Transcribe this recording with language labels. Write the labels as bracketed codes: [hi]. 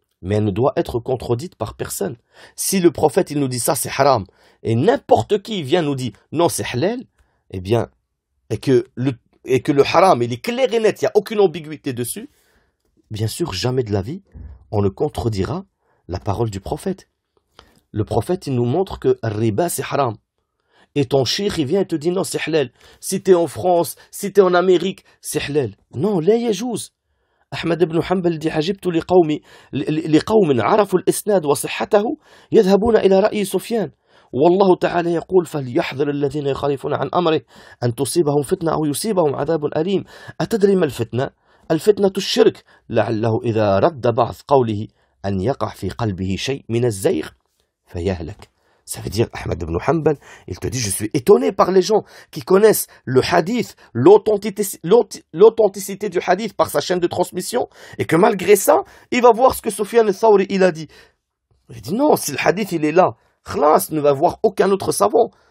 [fr] Mais elle ne doit être contredite par personne. Si le prophète, il nous dit ça, c'est haram, et n'importe qui vient nous dire non, c'est halal, eh bien, et que le haram, il est clair et net, il n'y a aucune ambiguïté dessus, bien sûr, jamais de la vie, on ne contredira la parole du prophète. Le prophète, il nous montre que riba, c'est haram. Et ton cheikh, il vient et te dit non, c'est halal. Si tu es en France, si tu es en Amérique, c'est halal. Non, [ar] la yajouz. Ahmad ibn Hanbal dit عجبت لقوم عرفوا الإسناد وصحته يذهبون إلى رأي سفيان والله تعالى يقول فليحذر الذين يخالفون عن أمره أن تصيبهم فتنة أو يصيبهم عذاب أليم. أتدري ما الفتنة؟ الفتنة الشرك لعله إذا رد بعض قوله أن يقع في قلبه شيء من الزيغ فيهلك. [fr] Ça veut dire, Ahmad ibn Hanbal, il te dit, je suis étonné par les gens qui connaissent le hadith, l'authenticité du hadith par sa chaîne de transmission, et que malgré ça, il va voir ce que Sufyan al-Thawri il a dit. Il dit non, si le hadith il est là, khlas ne va voir aucun autre savant.